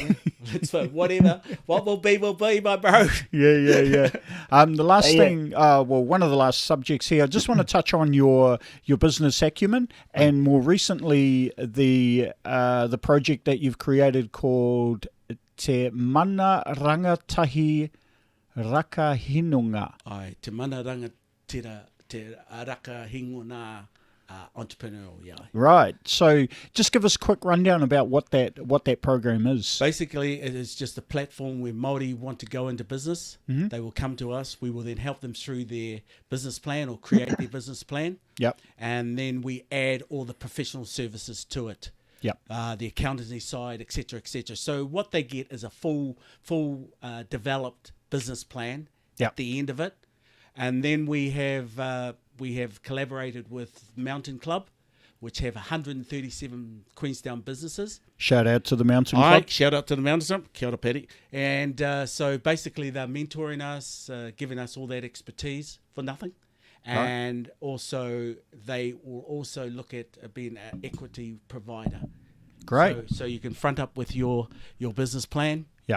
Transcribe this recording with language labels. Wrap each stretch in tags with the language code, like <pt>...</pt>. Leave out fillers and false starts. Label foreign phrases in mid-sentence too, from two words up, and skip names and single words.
<en>Let's hope. Whatever. What will be, my bro. Yeah. The last Yeah. thing, one of the last subjects here, I just want to touch on your business acumen, and more recently the project that you've created called</en> <mi>Te Mana Rangatahi Rakahinunga. Ai, te mana rangatira, te rakahingunga</mi> <en>entrepreneurial, yeah. Right. So just give us a quick rundown about what that program is. Basically, it is just a platform where Māori want to go into business. Mm-hmm. They will come to us. We will then help them through their business plan or create their business plan. Yep. And then we add all the professional services to it. Yep. The accountancy side, etc., etc. So what they get is a full developed business plan Yep. at the end of it. And then we have collaborated with Mountain Club, which have 137 Queenstown businesses. Shout out to the Mountain Aye, Club. shout out to the Mountain Club.</en> <mi>Kia ora,</mi> <en>Paddy. And so basically they're mentoring us, giving us all that expertise for nothing. And also they will also look at being an equity provider. Great. So you can front up with your business plan. Yeah.</en>